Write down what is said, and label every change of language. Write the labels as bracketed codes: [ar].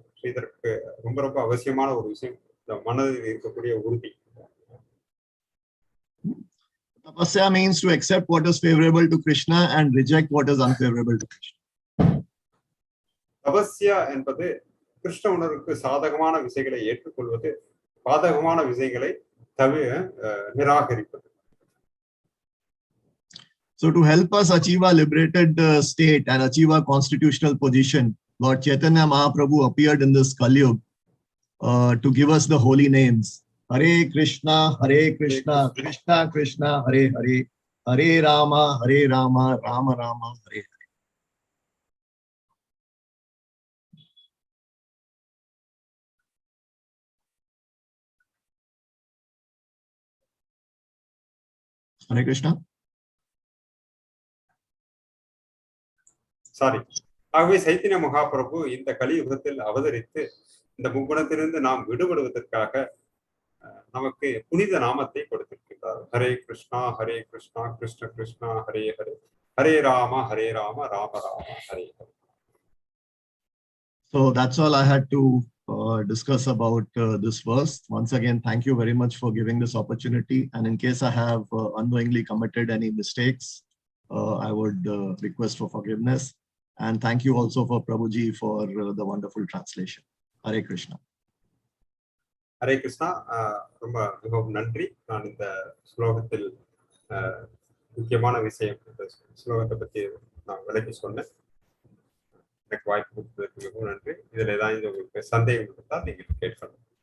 [ta] இதற்கு ரொம்ப ரொம்ப அவசியமான ஒரு விஷயம் இந்த மனதில் இருக்கக்கூடிய உறுதி. [en] Tapasya means to accept what is favorable to Krishna and reject what is unfavorable to Krishna. [ta] தபஸ்யா என்பது கிருஷ்ண உணர்வுக்கு சாதகமான விஷயங்களை ஏற்றுக்கொள்வது, பாதகமான விஷயங்களை நிராகரிப்பது. [en] So to help us achieve our liberated state and achieve our constitutional position, Lord Chaitanya Mahaprabhu appeared in this Kali Yuga to give us the holy names. [sa] Hare Krishna, Krishna Krishna, Hare Hare, Hare Rama, Rama Rama, Hare Hare. Hare Krishna. [en] Sorry. [ta] ஆகவே சைத்தன்ய மகாபிரபு இந்த கலியுகத்தில் அவதரித்து இந்த முக்குணத்திலிருந்து நாம் விடுபடுவதற்காக நமக்கு புனித நாமத்தை கொடுத்திருக்கிறார். [sa] Hare Krishna Krishna Krishna Hare Hare, Hare Rama Rama Rama Hare Hare. [en] So that's all I had to discuss about this verse. Once again, thank you very much for giving this opportunity. And in case I have unknowingly committed any mistakes, I would request for forgiveness. And thank you also for Prabhuji for the wonderful translation. [sa] Hare Krishna. [ta] Hare Krishna. ரொம்ப மிகவும் நன்றி. நான் இந்த ஸ்லோகத்தில் முக்கியமான விஷயம், இந்த ஸ்லோகத்தை பற்றி நான் விளக்கி சொன்னேன். எனக்கு வாய்ப்பு கொடுத்ததற்கு மிகவும் நன்றி. இதில் ஏதாவது உங்களுக்கு சந்தேகம் இருந்தால் நீங்கள் கேட்கலாம்.